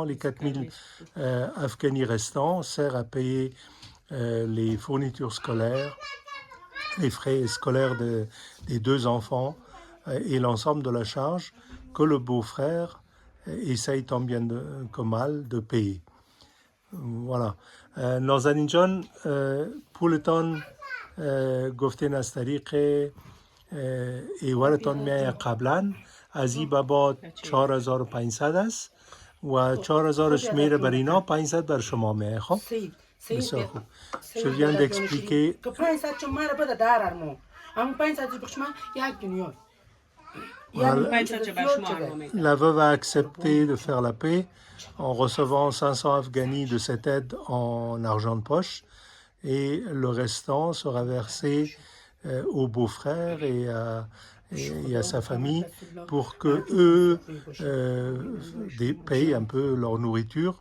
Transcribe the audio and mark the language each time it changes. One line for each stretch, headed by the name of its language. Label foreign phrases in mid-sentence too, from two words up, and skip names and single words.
French: Les 4 000 Afghani restants servent à payer les fournitures scolaires, les frais scolaires des deux enfants et l'ensemble de la charge que le beau-frère essaye tant bien que mal de payer. Voilà.
Persian: نازنین جان پولتان گفتین از طریق ایوارتان میایه قبلا از این به بعد 4500 است و 4000 میره بر اینا 500 بر شما میایه. خب بسیار خوب.
French: Je viens d'expliquer. La veuve a accepté de faire la paix en recevant 500 Afghani de cette aide en argent de poche et le restant sera versé au beau-frère et à sa famille pour que eux payent un peu leur nourriture.